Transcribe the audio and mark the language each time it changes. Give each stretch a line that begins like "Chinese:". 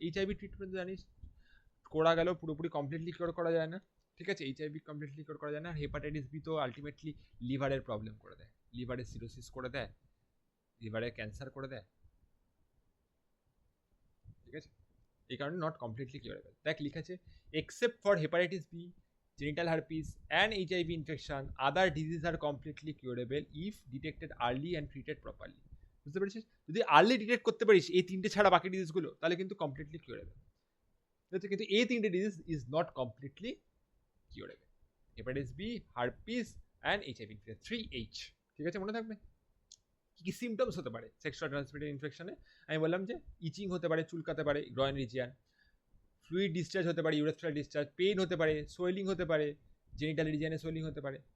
Bangla: HIV treatment জানিস করা গেল, পুরোপুরি কমপ্লিটলি কিওর করা যায় না, ঠিক আছে। এইচআইভি কমপ্লিটলি কিওর করা যায় না। আর হেপাটাইটিস বি তো আলটিমেটলি লিভারের প্রবলেম করে দেয়, লিভারের সিরোসিস করে দেয়, লিভারের ক্যান্সার করে দেয়, ঠিক আছে। এই কারণে নট কমপ্লিটলি কিউরেবল। দেখ লিখা আছে
English: Except for hepatitis B, genital herpes and HIV infection, other diseases are completely curable if detected early and treated properly.
Bangla: বুঝতে পেরেছিস? যদি আর্লি ডিটেক্ট করতে পারিস এই 3টে ছাড়া বাকি ডিজিজগুলো তাহলে কিন্তু কমপ্লিটলি কিউরেবল। কিন্তু এই 3টে disease is not completely curable. Hepatitis B, herpes and HIV infection, 3H। ঠিক আছে, মনে থাকবে। কি কি সিমটমস হতে পারে সেক্সুয়াল ট্রান্সমিটেড ইনফেকশনে? আমি বললাম যে ইচিং হতে পারে, চুলকাতে পারে গ্রয়েন রিজিয়ান, ফ্লুইড ডিসচার্জ হতে পারে, ইউরেথ্রাল ডিসচার্জ, পেইন হতে পারে, সোয়েলিং হতে পারে, জেনিটাল রিজিয়ানে সোয়েলিং হতে পারে।